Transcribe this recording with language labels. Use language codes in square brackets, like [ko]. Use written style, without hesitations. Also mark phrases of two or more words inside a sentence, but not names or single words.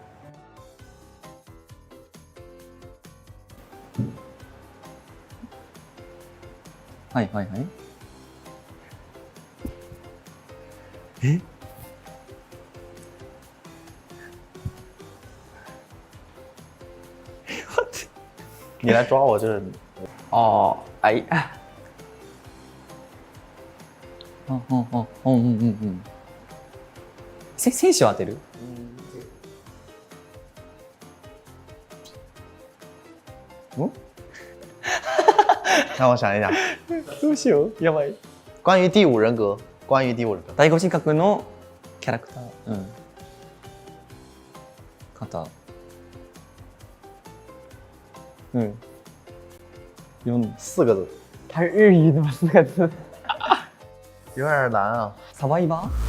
[ja] はいはいはい。え？ [zh] 你来抓我就是哦，哎。 [ja] 選手を当てる？ [zh] 让我想一想， [ja] どうしよう、やばい。 [zh] 关于第五人格，关于第五人格。 [ja] 第五人格のキャラクター。肩。 [zh] 用4个字。它是日语的吗？4个字。有点难啊。 [ja] サバイバー？